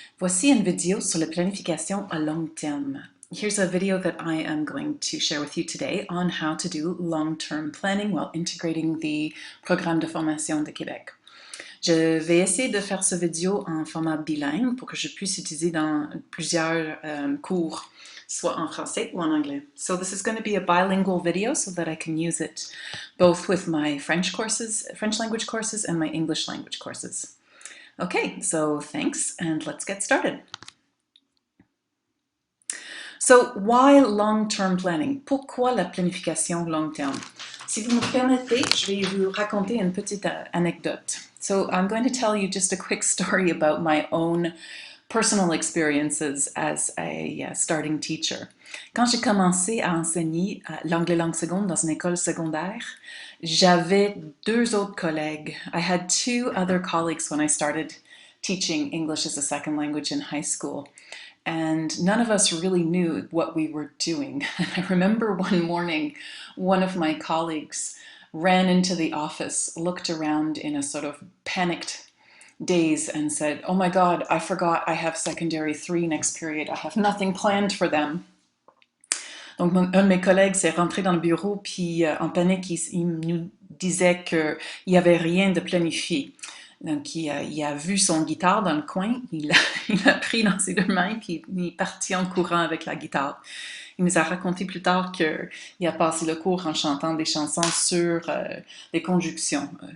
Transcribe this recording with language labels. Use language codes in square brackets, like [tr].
[fr] Voici une vidéo sur la planification à long terme. [en] Here's a video that I am going to share with you today on how to do long-term planning while integrating the [fr] programme de formation de Québec. Je vais essayer de faire ce vidéo en format bilingue pour que je puisse utiliser dans plusieurs cours, soit en français ou en anglais. [en] So this is going to be a bilingual video so that I can use it both with my French language courses and my English language courses. Okay, so thanks and let's get started. So why long-term planning? [fr] Pourquoi la planification long terme? Si vous me permettez, je vais vous raconter une petite anecdote. [en] So I'm going to tell you just a quick story about my own personal experiences as a starting teacher. [fr] Quand j'ai commencé à enseigner l'anglais langue seconde dans une école secondaire, j'avais deux autres collègues. [en] I had two other colleagues when I started teaching English as a second language in high school. And none of us really knew what we were doing. And I remember one morning, one of my colleagues ran into the office, looked around in a sort of panicked daze and said, "Oh my God, I forgot I have secondary 3 next period. I have nothing planned for them." [fr] Donc, un de mes collègues s'est rentré dans le bureau, puis en panique, il nous disait qu'il n'y avait rien de planifié. Donc, il a vu son guitare dans le coin, il l'a pris dans ses deux mains, puis il est parti en courant avec la guitare. Il nous a raconté plus tard qu'il a passé le cours en chantant des chansons sur les conjunctions.